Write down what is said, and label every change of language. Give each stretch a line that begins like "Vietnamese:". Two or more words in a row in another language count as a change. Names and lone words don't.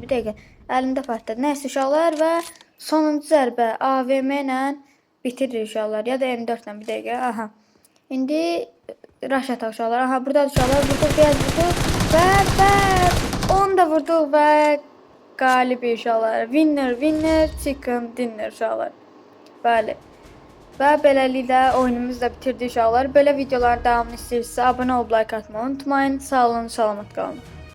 Azerbaijani: Bir dəqiqə, əlimdə patladı. Nəysə uşaqlar və sonuncu zərbə AVM ilə bitirir uşaqlar. Ya da M4 ilə, bir dəqiqə. Aha. İndi rush ataq uşaqlar. Aha, burada uşaqlar vurduq, biraz vurduq və onu da vurduq və qalib uşaqlar.
English: Winner, chicken dinner
Azerbaijani: uşaqlar. Bəli. Və beləliklə oyunumuzu da bitirdik uşaqlar. Belə videoların davamını istəyirsinizsə abunə olub like atmayı unutmayın. Sağ olun, salamat qalın.